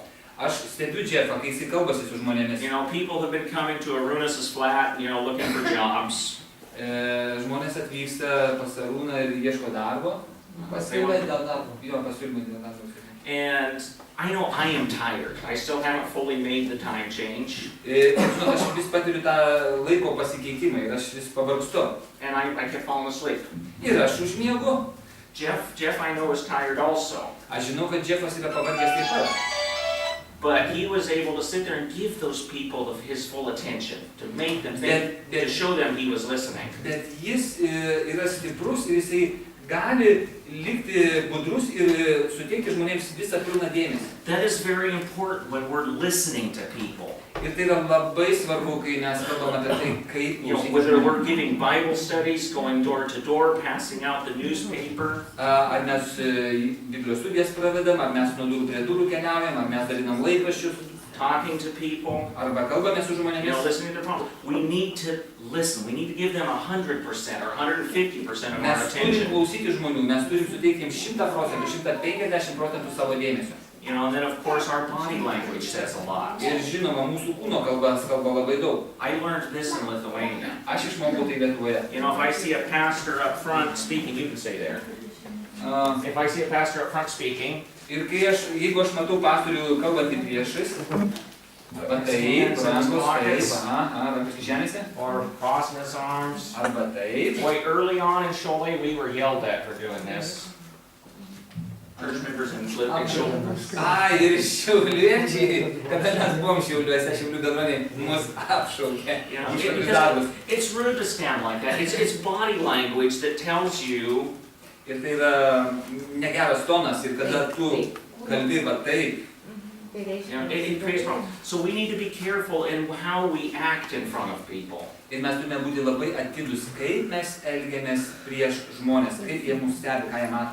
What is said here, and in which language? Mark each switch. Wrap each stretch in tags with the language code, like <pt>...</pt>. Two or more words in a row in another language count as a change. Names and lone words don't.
<lt>Aš stebiu Jeffą, kai jis kalbasi su žmonėmis.</lt> <en>You know, people have been coming to Arunas's flat, you know, looking for jobs.</en> <lt>Žmonės atvyksta pas Arūną ir ieško darbo. Pasiūlė dėl darbo. Jo, pasiūlymai dėl darbo.</lt> <en>And I know I am tired. I still haven't fully made the time change.</en> <lt>Žinot, aš vis patiriu tą laiko pasikeitimą ir aš vis pavargstu.</lt> <en>And I kept falling asleep.</en> <lt>Ir aš užmiegu.</lt> <en>Jeff I know is tired also.</en> <lt>Aš žinau, kad Jeffas yra pavargęs taip pat.</lt> <en>But he was able to sit there and give those people his full attention, to make them think, to show them he was listening.</en> <lt>Bet jis yra stiprus ir jisai gali likti budrus ir suteikti žmonėms visą pilną dėmesį.</lt> <en>That is very important when we're listening to people.</en> <lt>Ir tai yra labai svarbu, kai mes kalbame apie tai, kaip</lt> <en>You know, whether we're giving Bible studies, going door to door, passing out the newspaper.</en> <lt>Ar mes Biblijos studijas pravedam, ar mes nuo durų prie durų keliaujam, ar mes dalinam laikraščius,</lt> <en>Talking to people,</en> <lt>arba kalbame su</lt> <en>you know,</en> <lt>žmonėmis.</lt> <en>listening to their problems. We need to listen. We need to give them 100% or 150% of our</en> <lt>Mes turim</lt> <en>attention.</en> <lt>klausyti žmonių, mes turim suteikti jiems 100%, 150% savo dėmesio.</lt> <en>You know, and then of course our body language says a lot.</en> <lt>Ir žinoma, mūsų kūno kalba labai daug.</lt> <en>I learned this in Lithuania.</en> <lt>Aš išmokau tai Lietuvoje.</lt> <en>You know, if I see a pastor up front speaking, you can stay there. If I see a pastor up front speaking,</en> <lt>Ir jeigu aš matau pastorių kalbantį priešais, arba taip, rankos taip, rankos kišenėse,</lt> <en>or crossing his arms.</en> <lt>arba taip.</lt> <en>Boy, early on in Cholet, we were yelled at for doing this. Church members in Cholet.</en> <lt>Ir šiauliečiai, kada mes buvom Šiauliuose, Šiaulių bendruomenė mus apšaukė.</lt> <en>You know,</en> <lt>Už tokius</lt> <en>because</en> <lt>darbus.</lt> <en>it's rude to stand like that. It's body language that tells you.</en> <lt>Ir tai yra negeras tonas, ir kada tu kalbi va taip.</lt> <en>You know, it creates problems. So we need to be careful in how we act in front of people.</en> <lt>Ir mes turime būti labai atidūs, kaip mes elgiamės prieš žmonės, kaip jie mus stebi, ką jie mato.</lt>